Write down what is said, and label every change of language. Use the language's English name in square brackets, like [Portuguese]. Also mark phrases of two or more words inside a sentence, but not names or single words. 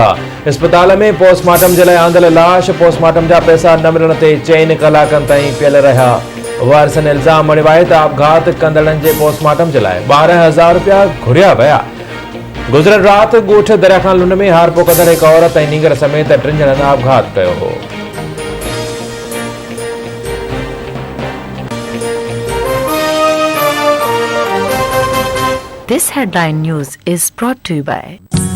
[Sindhi] अस्पताल में पोस्टमार्टम जे लाइ आंदल लाश पोस्टमार्टम जा पैसा न मिलण ते 4 कलाकनि ताईं पियल रहिया। वारसनि इल्ज़ाम हणियो आहे त आपघात कंदड़नि जे पोस्टमार्टम जे लाइ 12,000 रुपया घुरिया विया। गुज़िरियल राति ॻोठ दरिया खां लुंड में हारपो कंदड़ हिकु औरत ऐं नींगर समेत 3 ॼणनि आपघात कयो हो। [English] This headline news is brought to you by